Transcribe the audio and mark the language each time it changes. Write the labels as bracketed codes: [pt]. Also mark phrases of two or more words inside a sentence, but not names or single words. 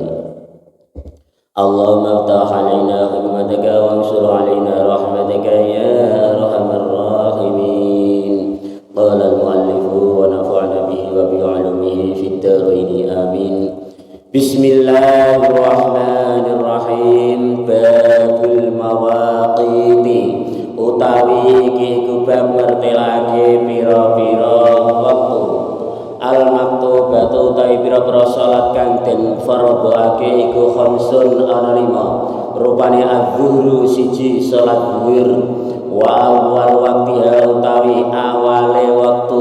[ar] اللهم افتح علينا حكمتك وانشر علينا رحمتك يا أرحم الراحمين. قال المؤلف ونفعنا به وبعلومه في الدارين. آمين. بسم الله الرحمن الرحيم. باب المواقيت [jv] utawi iki kubab mertelake pira-pira wektu. [ar] المكتوبات [jv] utawi pira-pira salat kang den fardhoake iku khamsun ana 5. Rupane az-zuhru siji salat zuhur, [ar] وأول وقتها [jv] utawi awale wektu